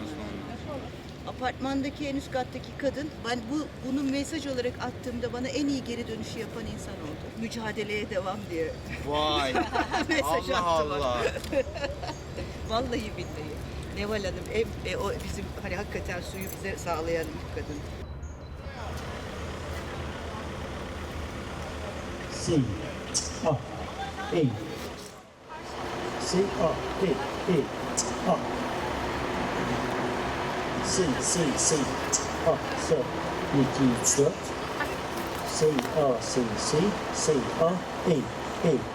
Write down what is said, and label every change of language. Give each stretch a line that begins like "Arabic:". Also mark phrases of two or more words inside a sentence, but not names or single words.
Turkish: Apartmandaki en üst kattaki kadın, ben bunu mesaj olarak attığımda bana en iyi geri dönüşü yapan insan oldu. Mücadeleye devam diye. Vay. Mesaj Allah attı bana. Allah. Vallahi billahi. Neval Hanım, o bizim hani hakikaten suyu bize sağlayan ilk kadın. C A E C A E A C A S 2 4 C A C A E